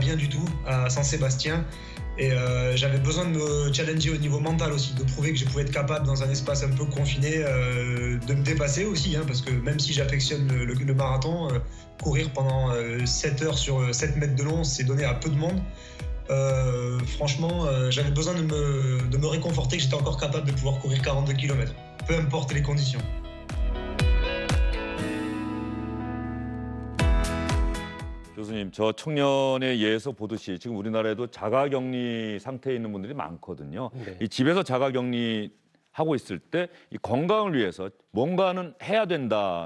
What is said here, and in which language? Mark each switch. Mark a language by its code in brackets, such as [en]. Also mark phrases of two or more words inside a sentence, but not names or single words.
[fr] bien du tout à Saint-Sébastien et j'avais besoin de me challenger au niveau mental aussi, de prouver que je pouvais être capable dans un espace un peu confiné de me dépasser aussi parce que même si j'affectionne le marathon, courir pendant 7 heures sur 7 mètres de long, c'est donné à peu de monde. Franchement, j'avais besoin de me réconforter que j'étais encore capable de pouvoir courir 42 km, peu importe les conditions. [ko] 교수님, 저 청년의 예에서 보듯이 지금 우리나라에도 자가격리 상태에 있는 분들이 많거든요. 네. 이 집에서 자가격리 하고 있을 때 이 건강을 위해서 뭔가는 해야 된다.